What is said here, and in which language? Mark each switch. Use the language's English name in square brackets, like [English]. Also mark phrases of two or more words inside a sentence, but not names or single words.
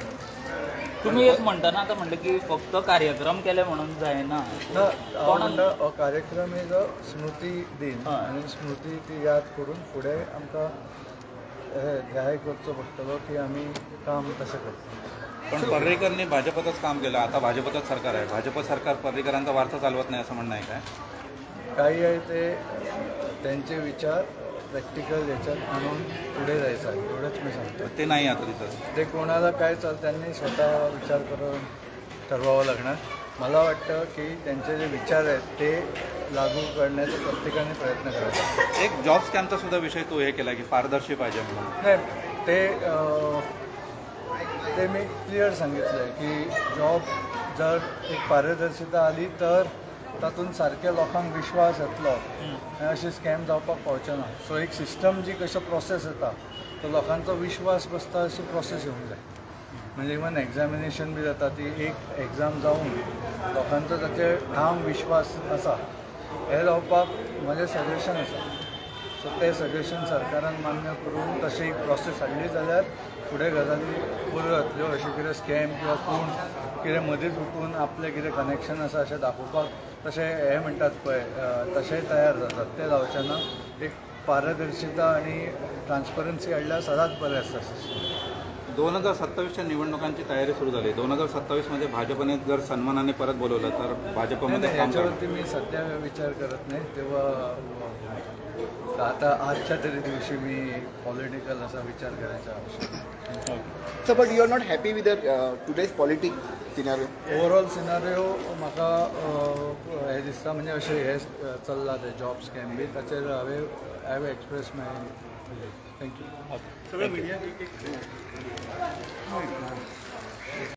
[Konkani] तुम्ही एक म्हणटना आतां म्हणलें की फक्त कार्यक्रम केले म्हणून जायना. हांव म्हणटा हो कार्यक्रम [English] is a [Konkani] स्मृती दिन आनी स्मृती ती याद करून फुडें आमकां जाहीर करचो पडटलो की आमी काम कशें करता. [Marathi] पण पर्रीकरांनी भाजपतच काम केलं, आता भाजपतच सरकार आहे. भाजप सरकार पर्रीकरांचा वारसा चालवत नाही असं म्हणणं आहे काय? काही आहे ते त्यांचे विचार प्रॅक्टिकल याच्यात आणून पुढे जायचं आहे, एवढंच मी सांगतो. ते नाही आता तिथं ते कोणाला काय त्यांनी स्वतः विचार करून ठरवावं लागणार. मला वाटतं की त्यांचे जे विचार आहेत ते लागू करण्याचा प्रत्येकाने प्रयत्न करायचा. एक जॉब स्कॅमचा सुद्धा विषय तो हे केला की पारदर्शी पाहिजे म्हणून. नाही, ते मी क्लिअर सांगितलं आहे की [Konkani] जॉब जर एक पारदर्शिता आली तर तातूंत सारक्या लोकांक विश्वास येतलो आनी अशें स्कॅम जावपाक पावचें ना. सो एक सिस्टम जी कशें प्रोसेस येता तो लोकांचो विश्वास बसता अशी प्रोसेस येवंक जाय. म्हणजे [English] even examination [Konkani] बी जाता ती एक एग्जाम जावन लोकांचो ताचेर ठाम विश्वास आसा हें जावपाक म्हजें सजेशन आसा. सो तें सजेशन सरकारान मान्य करून तशी एक प्रोसेस हाडली जाल्यार फुडें गजाली बऱ्यो जातल्यो. अशें कितें स्कॅम किंवा कोण कितें मदींच उठून आपलें कितें कनेक्शन आसा अशें दाखोवपाक तशें हे म्हणटात पळय तशेंय तयार जातात ते जावचें ना. एक पारदर्शिता आनी ट्रान्सपरन्सी हाडल्यार सदांच बरें आसता. [Marathi] 2027च्या निवडणुकांची तयारी सुरू झाली. 2027मध्ये भाजपने जर सन्मानाने परत बोलवलं तर भाजपमध्ये याच्यावरती मी सध्या विचार करत नाही. तेव्हा आता आजच्या तरी दिवशी मी पॉलिटिकल असा विचार करायचा आवश्यक. [English] So but you are not happy with today's politic scenario? overall scenario [Konkani] म्हाका हे दिसता म्हणजे अशें हे चल्ला ते [English] job scam [Konkani] बी ताचेर [English] I have express my thank you.